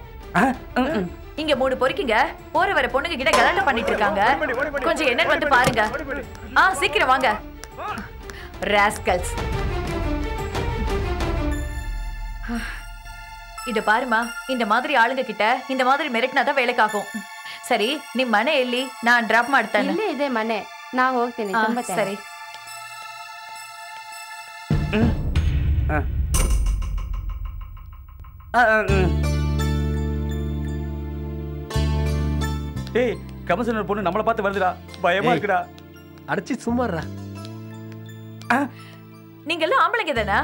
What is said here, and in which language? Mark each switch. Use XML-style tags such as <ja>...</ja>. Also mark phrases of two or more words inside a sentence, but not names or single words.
<ta>இங்க 3 பொறுக்கிங்க போற வர பொண்ணுங்க கிட்ட கலாட்டா பண்ணிட்டு இருக்காங்க. கொஞ்சம் என்னன்னு வந்து பாருங்க. சீக்கிரம் வாங்க. ராஸ்கல்ஸ். இத பாருமா, இந்த மாதிரி ஆளுங்க கிட்ட இந்த மாதிரி மெரட்னாதான் வேலைக்காகும்.</ta> <kn>ಸರಿ ನಿಮ್ಮ ಮನೆ ಎಲ್ಲಿ? ನಾನು ಡ್ರಾಪ್ ಮಾಡ್ತೇನೆ. ಇಲ್ಲೇ ಇದೆ ಮನೆ, ನಾ ಹೋಗ್ತೀನಿ. ತುಂಬಾ ಸರಿ.</kn> <ta>ஏய் கமிஷனர் பொண்ணு நம்மள பார்த்து வருதுடா, பயமா இருக்குடா. அடிச்சி சும்மாறா. நீங்க எல்லாம் ஆம்பளைங்க தானா?</ta>